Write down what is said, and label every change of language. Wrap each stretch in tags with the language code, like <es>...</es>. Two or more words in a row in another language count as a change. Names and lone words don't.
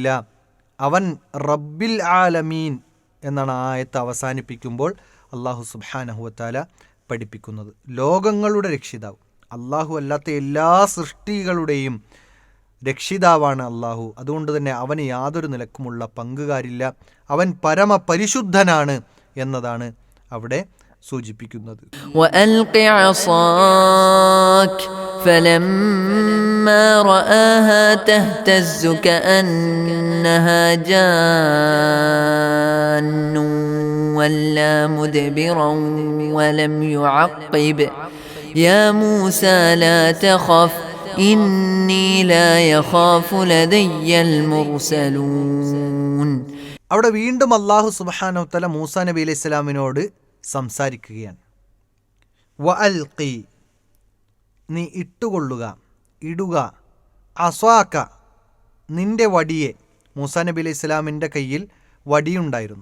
<ml>അവൻ</ml> <ar>رب العالمين</ar> <ml>എന്നാണ് ആ ആയത്ത് അവസാനിപ്പിക്കുമ്പോൾ</ml> <ar>الله سبحانه وتعالى</ar> <ml>പഠിപ്പിക്കുന്നത്. ലോകങ്ങളുടെ രക്ഷിതാവ് അല്ലാഹു അല്ലാത്ത എല്ലാ സൃഷ്ടികളുടെയും രക്ഷിതാവാണ് അല്ലാഹു. അതുകൊണ്ട് തന്നെ അവന് യാതൊരു നിലക്കുമുള്ള പങ്കുകാരില്ല, അവൻ പരമപരിശുദ്ധനാണ് എന്നതാണ് അവിടെ സൂചിപ്പിക്കുന്നത്.</ml> <ar>فلما رآها تهتز كأنها جان ولا مدبرا ولم يعقب يا موسى لا تخف إني لا يخاف لدي المرسلون.</ar> <ml>അവിടെ വീണ്ടും</ml> <ar>الله سبحانه تعالى</ar> <ml>മൂസാ നബി അലൈഹി സ്വലാമിനോട് സംസാരിക്കുകയാണ്. വഅൽഖി, നീ ഇട്ടുകൊള്ളുക, ഇടുക, അസ്വാക, നിന്റെ വടിയെ. മൂസാ നബി അലൈഹി സ്വലാമിൻ്റെ കയ്യിൽ വടിയുണ്ടായിരുന്നു.</ml>